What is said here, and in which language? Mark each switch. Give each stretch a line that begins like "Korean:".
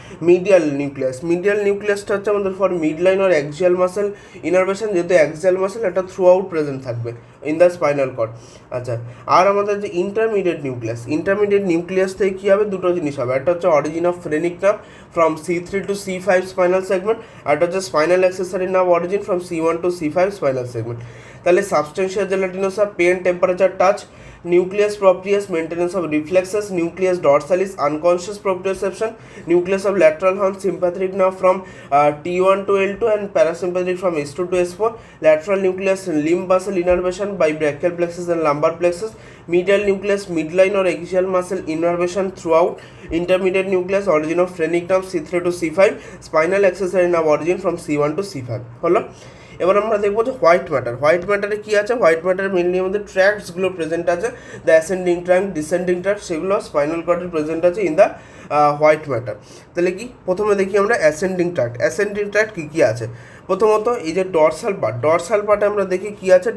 Bangla: Medial nucleus, medial নিউক্লিয়াসটা হচ্ছে আমাদের for mid line আর axial muscle innervation, যেহেতু axial muscle এটা থ্রু আউট প্রেজেন্ট থাকবে ইন দ্য স্পাইনাল কর্ড। আচ্ছা, আর আমাদের যে ইন্টারমিডিয়েট নিউক্লিয়াস, ইন্টারমিডিয়েট নিউক্লিয়াস থেকে কী হবে, দুটো জিনিস হবে, একটা হচ্ছে origin of phrenic nerve from C3 to C5 spinal segment, আর একটা হচ্ছে spinal accessory nerve origin from C1 to C5 spinal segment. তাহলে
English: substantia gelatinosa pain, temperature, touch, nucleus proprius maintenance of reflexes, nucleus dorsalis unconscious proprioception, nucleus of lateral horn sympathetic nerve from T1 to L2 and parasympathetic from S2 to S4, lateral nucleus limb muscle innervation by brachial plexus and lumbar plexus, medial nucleus midline or axial muscle innervation throughout, intermediate nucleus origin of phrenic nerve C3 to C5, spinal accessory nerve origin from C1 to C5
Bangla: হলো। এবার আমরা দেখবো যে white ম্যাটারে কী আছে। White ম্যাটারে mainly আমাদের ট্র্যাক্টসগুলো present আছে, the ascending track, descending track, সেগুলো spinal কর্ডে present আছে ইন দ্য হোয়াইট ম্যাটার। তাহলে কি প্রথমে দেখি আমরা অ্যাসেন্ডিং ট্র্যাক্ট কী কী আছে। প্রথমত এই যে ডরসাল পার্টে আমরা দেখি কী আছে।